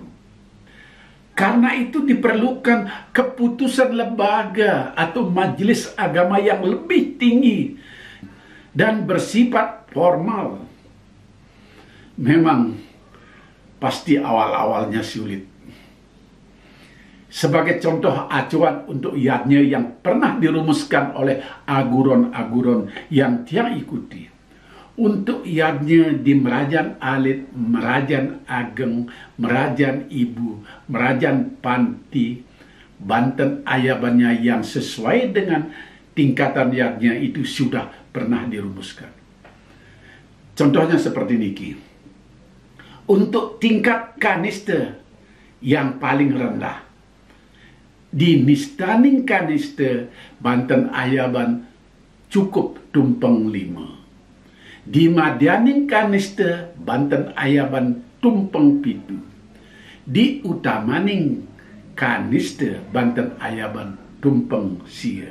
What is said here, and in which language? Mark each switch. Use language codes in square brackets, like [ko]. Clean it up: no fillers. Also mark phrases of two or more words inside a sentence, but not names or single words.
[id] Karena itu diperlukan keputusan lembaga atau majelis agama yang lebih tinggi dan bersifat formal. Memang pasti awal-awalnya sulit. Sebagai contoh acuan untuk yadnya yang pernah dirumuskan oleh aguron-aguron yang Tiang ikuti. Untuk yadnya di Merajan Alit, Merajan Ageng, Merajan Ibu, Merajan Panti, Banten Ayabannya yang sesuai dengan tingkatan yadnya itu sudah pernah dirumuskan. Contohnya seperti niki. Untuk tingkat kaniste yang paling rendah, di Nistaning kaniste Banten Ayaban cukup tumpeng 5. Di Madianing kaniste Banten Ayaban tumpeng 7. Di Utamaning kaniste Banten Ayaban tumpeng sia.